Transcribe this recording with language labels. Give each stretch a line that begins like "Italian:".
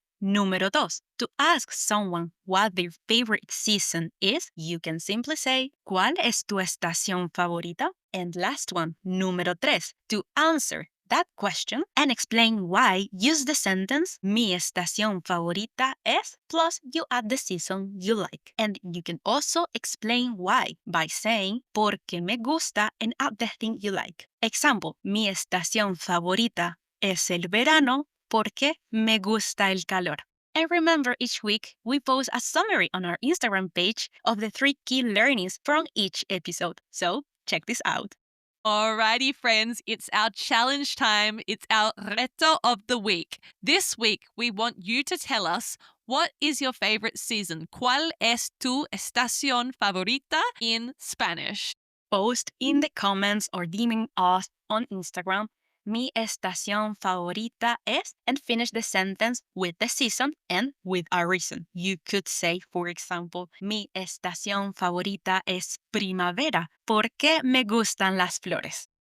English: Número 2. To ask someone what their favorite season is, you can simply say,
Spanish: ¿Cuál es tu estación favorita?
English: And last one, número 3. To answer that question and explain why, use the sentence
Spanish: mi estación favorita es,
English: plus you add the season you like. And you can also explain why by saying
Spanish: porque me gusta
English: and add the thing you like.
Spanish: Example, mi estación favorita es el verano porque me gusta el calor.
English: And remember, each week we post a summary on our Instagram page of the 3 key learnings from each episode. So check this out. Alrighty, friends, it's our challenge time. It's our reto of the week. This week, we want you to tell us, what is your favorite season?
Spanish: ¿Cuál es tu estación favorita
English: in Spanish? Post in the comments or DM us on Instagram,
Spanish: mi estación favorita es,
English: and finish the sentence with the season and with a reason. You could say, for example,
Spanish: mi estación favorita es primavera, porque me gustan las flores.